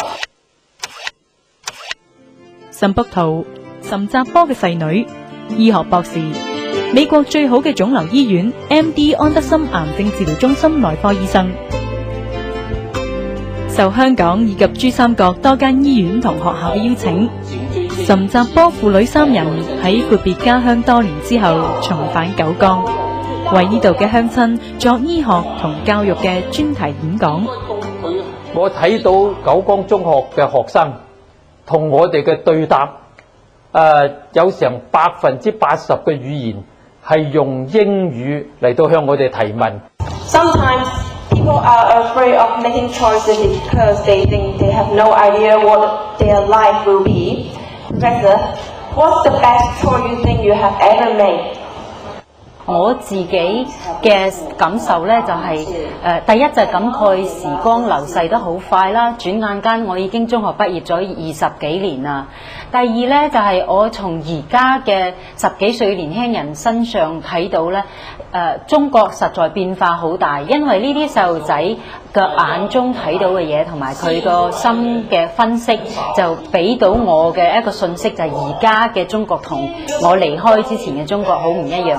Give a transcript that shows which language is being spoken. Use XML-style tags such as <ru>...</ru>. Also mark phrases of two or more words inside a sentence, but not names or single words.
<yue>岑卜圖，岑澤波嘅細女， 醫學博士，美國最好嘅腫瘤醫院 MD 安德森癌症治療中心內科醫生，受香港以及珠三角多間醫院同學校嘅邀請，岑澤波父女三人喺闊別家鄉多年之後重返九江，為呢度嘅鄉親作醫學同教育嘅專題演講。我睇到九江中學嘅學生同我哋嘅對答，有成80%嘅語言係用英語嚟到向我哋提問。</yue> <en>Sometimes people are afraid of making choices because they think they have no idea what their life will be. Professor, what's the best choice you think you have ever made?</en> <yue>我自己嘅感受呢，就係第一就係感慨時光流逝得好快啦，轉眼間我已經中學畢業咗20幾年啦。第二呢，就係我從而家嘅10幾歲年輕人身上睇到呢，中國實在變化好大，因為呢啲細路仔嘅眼中睇到嘅嘢同埋佢個心嘅分析，就俾到我嘅一個信息，就係而家嘅中國同我離開之前嘅中國好唔一樣。</yue>